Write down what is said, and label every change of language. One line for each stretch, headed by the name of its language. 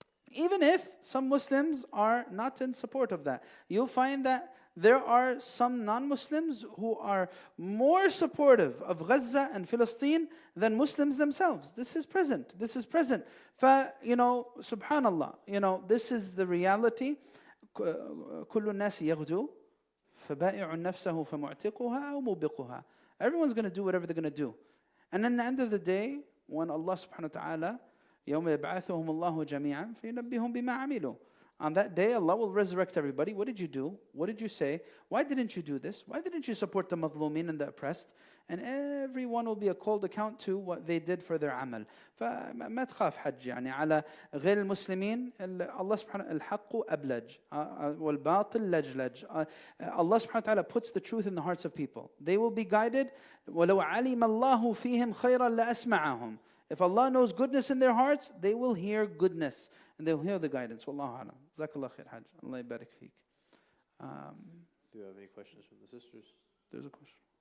English: Even if some Muslims are not in support of that, you'll find that there are some non-Muslims who are more supportive of Gaza and Palestine than Muslims themselves. This is present. Subhanallah, this is the reality.
Arabic: كل الناس يغدو فبائع نفسه فمعتقها أو موبقها.
English: Everyone's going to do whatever they're going to do. And in the end of the day, when Allah subhanahu wa ta'ala
Arabic: يوم يبعثهم الله جميعا فينبئهم بما عملوا.
English: On that day, Allah will resurrect everybody. What did you do? What did you say? Why didn't you do this? Why didn't you support the madhlumin and the oppressed? And everyone will be a called account to what they did for their amal.
Arabic: فما تخاف حج يعني على غير المسلمين الله سبحانه الحق أبلج والباطل لجلج.
English: Allah subhanahu wa ta'ala puts the truth in the hearts of people. They will be guided.
Arabic: ولو علم الله فيهم خيرا لأسمعهم.
English: If Allah knows goodness in their hearts, they will hear goodness. And they'll hear the guidance.
Arabic: Wallahu alam. Jazakallah khair, Hajj. Allah yabarak feek.
English: Do you have any questions from the sisters? There's a question.